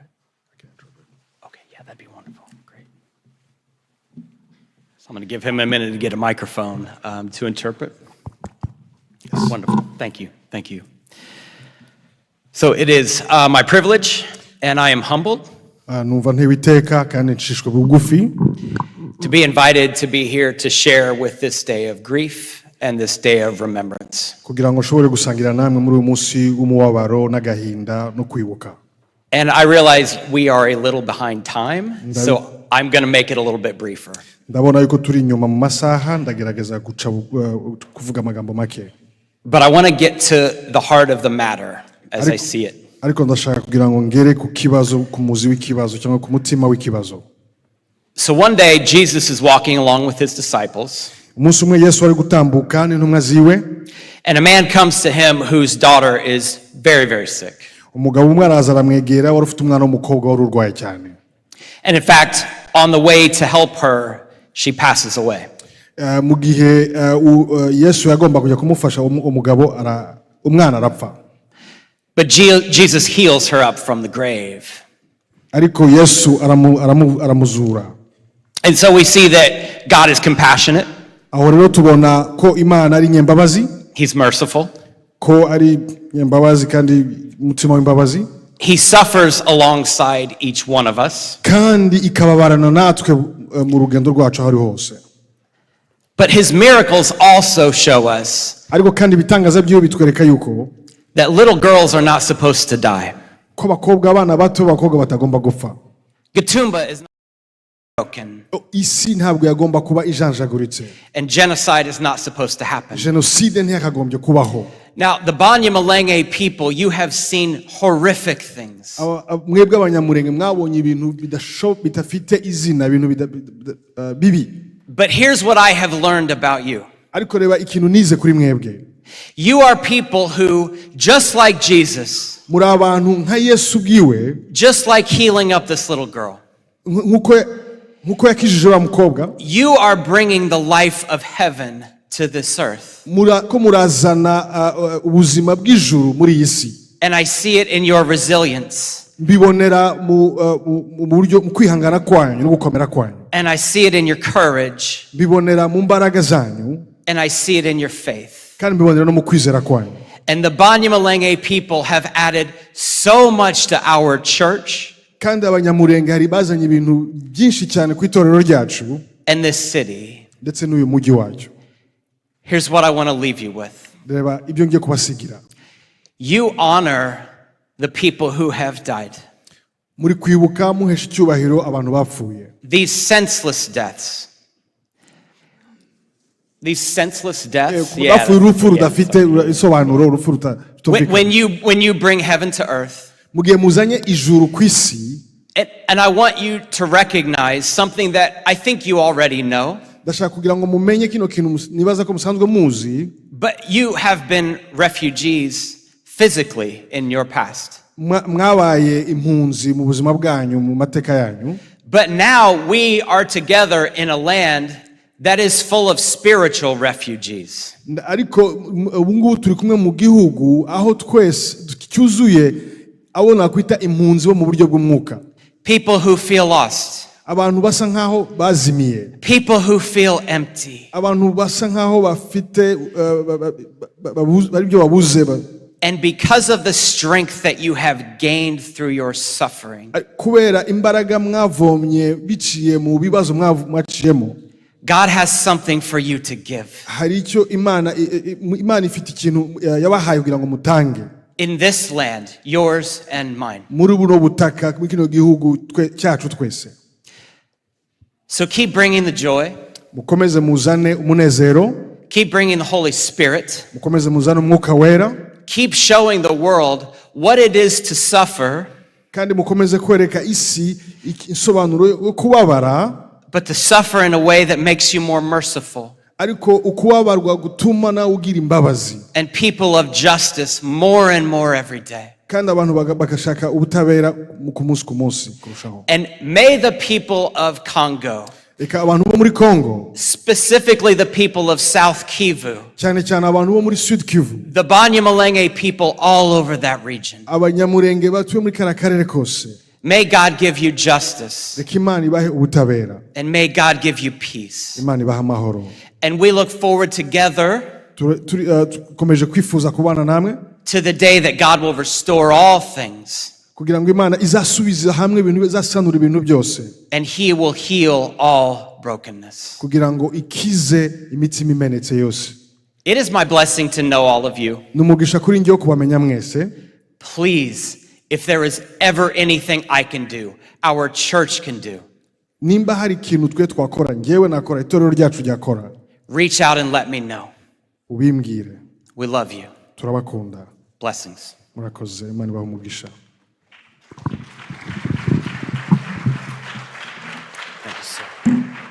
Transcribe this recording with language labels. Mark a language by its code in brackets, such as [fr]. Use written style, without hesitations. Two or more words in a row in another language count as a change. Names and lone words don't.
[en] Okay, yeah, that'd be wonderful. Great. So I'm going to give him a minute to get a microphone to interpret. Yes. Wonderful. Thank you. Thank you. So it is my privilege, and I am humbled [rw] numva ntewe iteka kandi nshishwe bugufi [en] to be invited to be here to share with this day of grief and this day of remembrance. [rw] kugira ngo nshobore gusangira namwe muri uyu munsi w'umubabaro n'agahinda no kwibuka. [en] And I realize we are a little behind time, so I'm going to make it a little bit briefer. [rw] ndabona yuko turi inyuma mu masaha ndagerageza kuvuga amagambo make. [en] But I want to get to the heart of the matter as I see it. [rw] ariko ndashaka kugira ngo ngere ku kibazo, ku muzi w'ikibazo cyangwa ku mutima w'ikibazo. [en] So one day Jesus is walking along with his disciples. [rw] umunsi umwe Yesu ari gutambuka n'intumwa ziwe, [en] And a man comes to him whose daughter is very, very sick. [rw] umugabo umwe araza aramwegera wari ufite umwana w'umukobwa wari urwaye cyane. [en] And in fact, on the way to help her, she passes away. [rw] mu gihe Yesu yagomba kujya kumufasha umugabo umwana arapfa. [en] But Jesus heals her up from the grave. [rw] ariko Yesu aramuzura. [en] And so we see that God is compassionate. [rw] aho rero tubona ko Imana ari nyembabazi, [en] He's merciful. [rw] ko ari nyembabazi kandi umutima w'imbabazi, [en] He suffers alongside each one of us. [rw] kandi ikababarana natwe mu rugendo rwacu aho ari hose. [en] But his miracles also show us [rw] ariko kandi ibitangaza byiwe bitwereka yuko [en] that little girls are not supposed to die. [rw] ko abana bato b'abakobwa batagomba gupfa. [en] GATUMBA is not broken, [rw] isi ntabwo yagomba kuba ijanjaguritse. [en] and genocide is not supposed to happen. [rw] Jenoside ntiyakagombye kubaho. [en] Now, the ABANYAMULENGE people, you have seen horrific things. [rw] mwebwe abanyamurenge mwabonye ibintu bidafite izina, ibintu bibi. [en] But here's what I have learned about you. [rw] ariko reba ikintu nize kuri mwebwe. [en] You are people who, just like Jesus, [rw] muri abantu nka Yesu bwiwe, [en] just like healing up this little girl, [rw] nkuko yakijije wa mukobwa, [en] you are bringing the life of heaven to this earth. [rw] ko murazana ubuzima bw'ijuru muri iyi si. [en] And I see it in your resilience. [rw] mbibonera mu buryo mu kwihangana kwanyu no gukomera kwanyu. [en] And I see it in your courage. [rw] mbibonera mu mbaraga zanyu. [en] And I see it in your faith. [rw] kandi mbibonera no mu kwizera kwanyu. [en] And the ABANYAMULENGE people have added so much to our church. [rw] kandi abanyamurenge hari bazanye ibintu byinshi cyane ku itorero ryacu [en] And this city. [rw] ndetse n'uyu mujyi wacu. [en] Here's what I want to leave you with. [rw] reba ibyo ngiye kubasigira. [en] You honor the people who have died. [rw] muri kwibuka muhesha icyubahiro abantu bapfuye. [en] These senseless deaths. These senseless deaths. [rw] bapfuye urupfu rudafite isobanuro, urupfu [en] When you bring heaven to earth. [rw] mu gihe muzanye ijuru ku isi. [en] And I want you to recognize something that I think you already know. [rw] ndashaka kugira ngo mumenye kino kintu nibaza ko musanzwe muzi. [en] But you have been refugees physically in your past. [rw] mwabaye impunzi mu buzima bwanyu mu mateka yanyu. [en] But now we are together in a land that is full of spiritual refugees. [rw] ariko ubu ngubu turi kumwe mu gihugu aho twese cyuzuye abo nakwita impunzi bo mu buryo bw'umwuka. [en] People who feel lost. [rw] abantu basa nkaho bazimiye. [en] People who feel empty. [rw] abantu basa nkaho bafite bari byo babuze. [en] And because of the strength that you have gained through your suffering, [rw] kubera imbaraga mwavomye biciye mu bibazo mwaciyemo, [en] God has something for you to give. [rw] hari icyo Imana ifite ikintu yabahaye kugira ngo mutange. [en] In this land, yours and mine. [rw] muri buno butaka muri kino gihugu cyacu twese. [en] So keep bringing the joy. [rw] mukomeze muzane umunezero. [en] Keep bringing the Holy Spirit. [rw] mukomeze muzane umwuka wera. [en] Keep showing the world what it is to suffer. [rw] kandi mukomeze kwereka isi insobanuro yo kubabara. [en] But to suffer in a way that makes you more merciful. [rw] ariko ukubabarwa gutuma nawe ugira imbabazi. [en] And people of justice more and more every day. [rw] kandi abantu bagashaka ubutabera ku munsi kurushaho. [en] And may the people of Congo [rw] eka abantu bo muri Congo, [en] specifically the people of South Kivu, [rw] cyane cyane abantu bo muri Sud Kivu, [en] the Banyamulenge people all over that region. [rw] abanyamurenge batuye muri kara karere kose, [en] May God give you justice, [rw] reka Imana ibahe ubutabera, [en] and may God give you peace. [rw] Imana ibahe amahoro. [en] And we look forward together [rw] Tukomeje kwifuza kubana namwe [en] to the day that God will restore all things, [rw] kugira ngo Imana izasubiza hamwe ibintu, izasanura ibintu byose, [en] and He will heal all brokenness. [rw] kugira ngo ikize imitima imenetse yose. [en] It is my blessing to know all of you. [rw] Numugisha kuri njye kubamenya mwese. [en] Please, if there is ever anything I can do, our church can do, [rw] Nimba hari ikintu twe twakora, ngewe nakora, itorero ryacu ryakora, [en] reach out and let me know. [rw] ubimbwire. [en] We love you. [rw] Turabakunda. [en] Blessings. [rw] Murakoze, Imana ibahe umugisha. [en] Thank you, sir.